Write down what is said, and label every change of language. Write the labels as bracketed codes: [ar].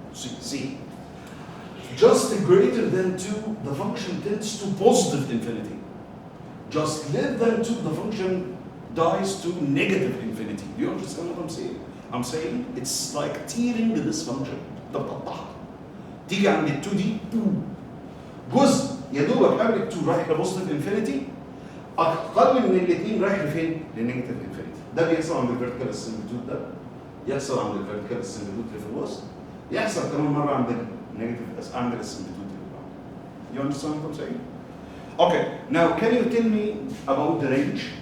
[en] See, just greater than 2, the function tends to positive infinity. Just less than 2, the function dies to negative infinity. Do you understand what I'm saying? I'm saying it's like tearing this function. [ar] ده بتقطعها. تيجي عند ال 2 دي جزء يا دوبك قبل ال 2 رايح لبوزيتيف انفينيتي، اقل من الاثنين رايح لفين؟ للنيجاتيف انفينيتي. ده بيحصل عند الفيرتيكال اسمبليتود، ده يحصل عند الفيرتيكال اسمبليتود اللي في الوسط، يحصل كمان مره عند النيجاتيف عند الاسمبليتود اللي بعده. [en] You understand what I'm saying? Okay, now can you tell me about the range?